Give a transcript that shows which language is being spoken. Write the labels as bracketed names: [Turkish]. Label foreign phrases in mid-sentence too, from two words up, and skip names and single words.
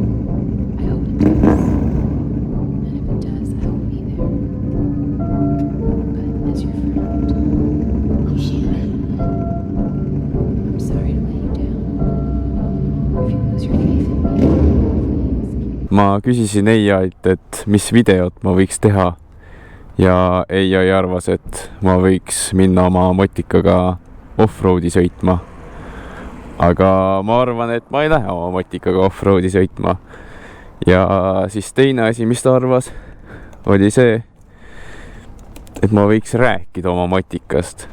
[English] I hope it does. And if it does, I will be there. But as your friend, you should. I'm sorry to let you down. If you lose your faith in me, please. [Estonian] Ma küsisin AI-t, et mis videot ma võiks teha ja AI arvas, et ma võiks minna oma motikaga off-roadi sõitma. Aga ma arvan, et ma ei lähe oma motikaga off-roadi sõitma. Ja siis teine asi, mis ta arvas, oli see, et ma võiks rääkida oma motikast.